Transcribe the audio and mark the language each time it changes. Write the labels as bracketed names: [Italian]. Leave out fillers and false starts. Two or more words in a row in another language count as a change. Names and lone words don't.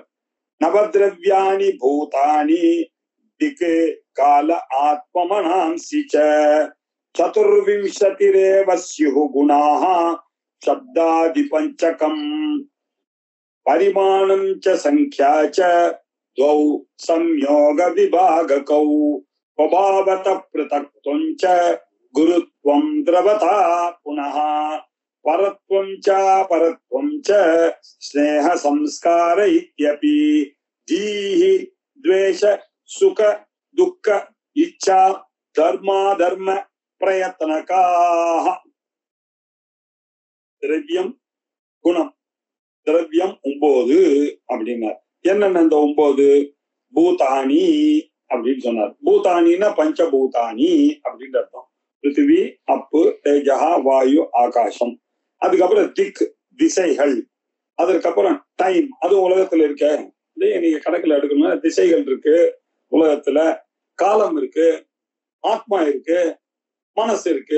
[Sanskrit] नवद्रव्याणि भूतानि दिक् काल आत्ममनांसि च चतुर्विंशतिरेव स्युः गुणाः शब्दादि पञ्चकं परिमाणं च संख्या च द्वौ संयोग विभागकौ स्वभावत पृथक्त्वं च गुरुत्वं द्रवता पुनः परत्वं च स्नेह संस्कार इत्यपि धीः द्वेष सुख दुःख इच्छा धर्माधर्म प्रयत्नकाः. द्रव्यम गुणம். [Tamil] द्रव्यम 9 அப்படின்னார். என்னென்ன இந்த 9? பூதானி அப்படின்னு சொன்னார். பூதானின்னா பஞ்சபூதானி அப்படின்னு அர்த்தம். பிருத்திவி, அப்பு, தேஜஹா, வாயு, ஆகாசம். அதுக்கப்புறம் திக், திசைகள். அதற்கப்புறம் டைம், அது உலகத்துல இருக்க, நீங்க கணக்குல எடுக்கணும்னா திசைகள் இருக்கு உலகத்துல, காலம் இருக்கு, ஆத்மா இருக்கு, மனசு இருக்கு.